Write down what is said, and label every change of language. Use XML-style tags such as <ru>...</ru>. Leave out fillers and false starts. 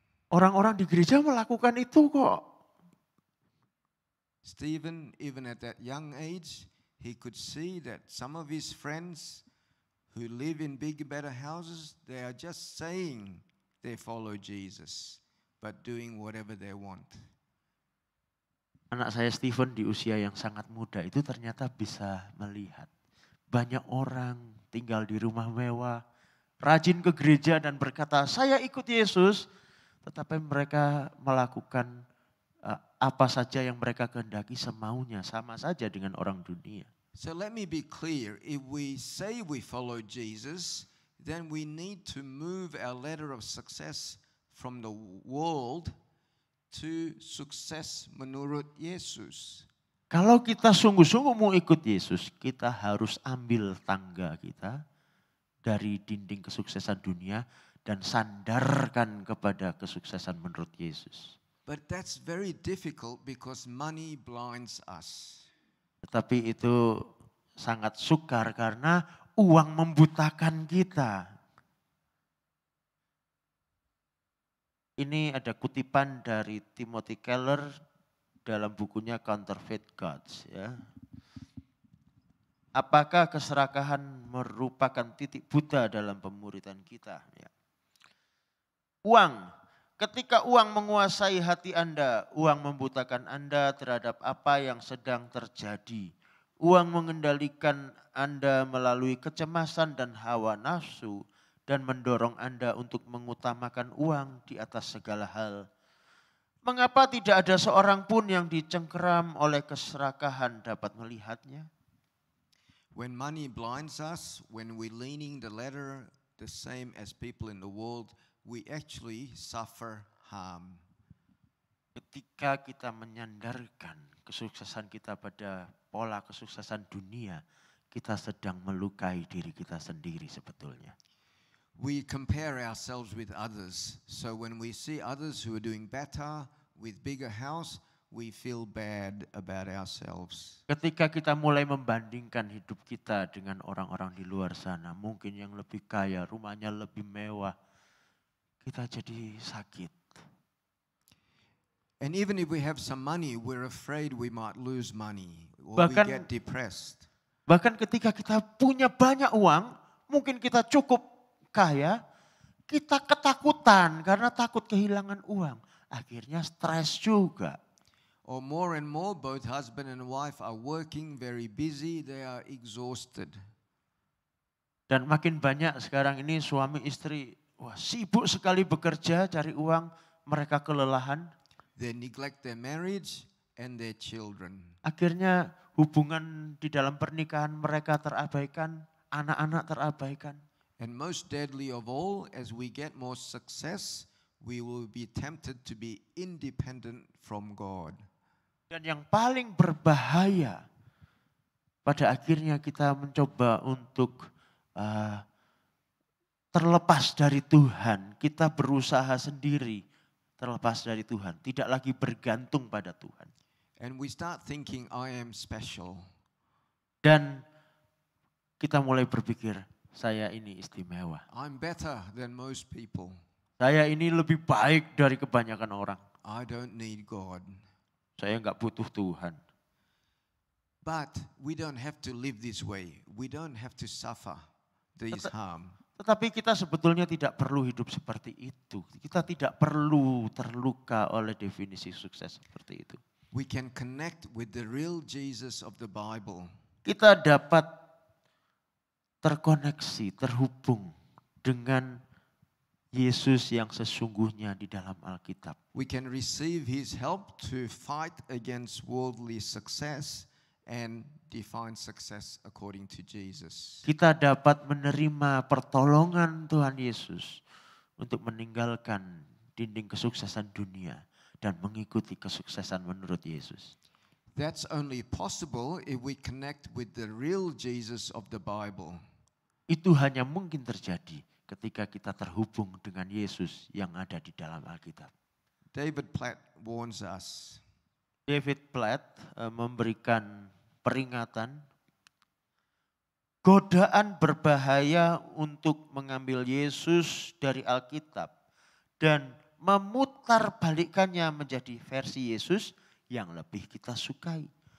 <id>Orang-orang di gereja melakukan itu kok.</id> <en>Stephen, even at that young age, he could see that some of his friends who live in big, better houses, they are just saying they follow Jesus, but doing whatever they want.</en> <id>Anak saya Steven di usia yang sangat muda itu ternyata bisa melihat. Banyak orang tinggal di rumah mewah, rajin ke gereja dan berkata, saya ikut Yesus. Tetapi mereka melakukan apa saja yang mereka kehendaki semaunya, sama saja dengan orang dunia.</id> <en>So let me be clear. If we say we follow Jesus, then we need to move our ladder of success from the world to</en> <id>sukses menurut Yesus. Kalau kita sungguh-sungguh mau ikut Yesus, kita harus ambil tangga kita dari dinding kesuksesan dunia dan sandarkan kepada kesuksesan menurut Yesus.</id> <en>But that's very difficult because money blinds us.</en> <id>Tetapi itu sangat sukar karena uang membutakan kita. Ini ada kutipan dari Timothy Keller dalam bukunya Counterfeit Gods. Ya. Apakah keserakahan merupakan titik buta dalam pemuridan kita? Ya. Uang, ketika uang menguasai hati Anda, uang membutakan Anda terhadap apa yang sedang terjadi. Uang mengendalikan Anda melalui kecemasan dan hawa nafsu dan mendorong Anda untuk mengutamakan uang di atas segala hal. Mengapa tidak ada seorang pun yang dicengkeram oleh keserakahan dapat melihatnya?</id> <en>When money blinds us, when we're leaning the ladder the same as people in the world, we actually suffer harm.</en> <id>Ketika kita menyandarkan kesuksesan kita pada pola kesuksesan dunia, kita sedang melukai diri kita sendiri sebetulnya.</id> <en>We compare ourselves with others. So when we see others who are doing better with bigger house, we feel bad about ourselves.</en> <id>Ketika kita mulai membandingkan hidup kita dengan orang-orang di luar sana, mungkin yang lebih kaya, rumahnya lebih mewah, kita jadi sakit.</id> <en>And even if we have some money, we're afraid we might lose money or we</en> <id>Bahkan-</id> <en>get depressed.</en> <id>Bahkan ketika kita punya banyak uang, mungkin kita cukup kaya, kita ketakutan karena takut kehilangan uang. Akhirnya stres juga.</id> <en>Or more and more, both husband and wife are working, very busy, they are exhausted.</en> <id>Dan makin banyak sekarang ini suami istri sibuk sekali bekerja, cari uang, mereka kelelahan.</id> <en>They neglect their marriage and their children.</en> <id>Akhirnya hubungan di dalam pernikahan mereka terabaikan, anak-anak terabaikan.</id> <en>And most deadly of all, as we get more success, we will be tempted to be independent from God.</en> <id>Dan yang paling berbahaya, pada akhirnya kita mencoba untuk terlepas dari Tuhan. Kita berusaha sendiri terlepas dari Tuhan. Tidak lagi bergantung pada Tuhan.</id> <en>And we start thinking, I am special.</en> <id>Dan kita mulai berpikir, saya ini istimewa.</id> <en>I'm better than most people.</en> <id>Saya ini lebih baik dari kebanyakan orang.</id> <en>I don't need God.</en> <id>Saya enggak butuh Tuhan.</id> <en>But we don't have to live this way. We don't have to suffer this harm.</en> <id>Tetapi kita sebetulnya tidak perlu hidup seperti itu. Kita tidak perlu terluka oleh definisi sukses seperti itu.</id> <en>We can connect with the real Jesus of the Bible.</en> <id>Kita dapat terkoneksi, terhubung dengan Yesus yang sesungguhnya di dalam Alkitab.</id> <en>We can receive his help to fight against worldly success and define success according to Jesus.</en> <id>Kita dapat menerima pertolongan Tuhan Yesus untuk meninggalkan dinding kesuksesan dunia dan mengikuti kesuksesan menurut Yesus.</id> <en>That's only possible if we connect with the real Jesus of the Bible.</en> <id>Itu hanya mungkin terjadi ketika kita terhubung dengan Yesus yang ada di dalam Alkitab.</id> <en>David Platt warns us.</en> <id>David Platt memberikan peringatan, godaan berbahaya untuk mengambil Yesus dari Alkitab dan memutarbalikkannya menjadi versi Yesus yang lebih kita sukai.</id>